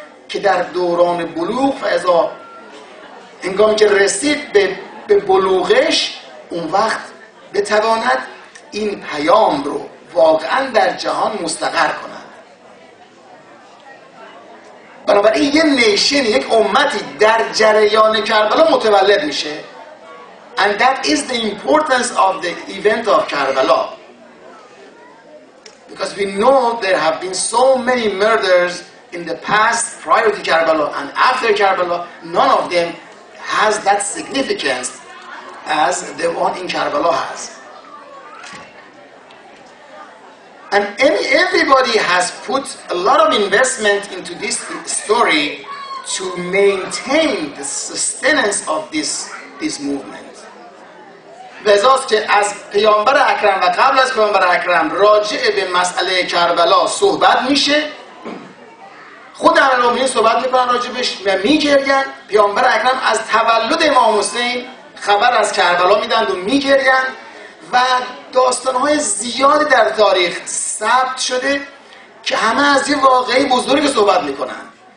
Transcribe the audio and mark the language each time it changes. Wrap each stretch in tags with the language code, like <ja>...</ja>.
<fa>که در دوران بلوغ فاذا هنگامی که رسید به بلوغش اون وقت بتواند این پیام رو واقعا در جهان مستقر کند. بنابراین یه نیشن، یک امتی در جریان کربلا متولد میشه.</fa> <en>And that is the importance of the event of Karbala. Because we know there have been so many murders in the past prior to Karbala and after Karbala, none of them has that significance as the one in Karbala has. And everybody has put a lot of investment into this story to maintain the sustenance of this movement.</en> <fa>لذاست که از پیامبر اکرم و قبل از پیامبر اکرم راجع به مسئله کربلا صحبت میشه، خود امیرالمومنین صحبت میکنن راجبش و میگرین. پیامبر اکرم از تولد امام حسین خبر از کربلا میدن و میگرین و داستانهای زیادی در تاریخ ثبت شده که همه از یه واقعه بزرگ صحبت میکنن.</fa>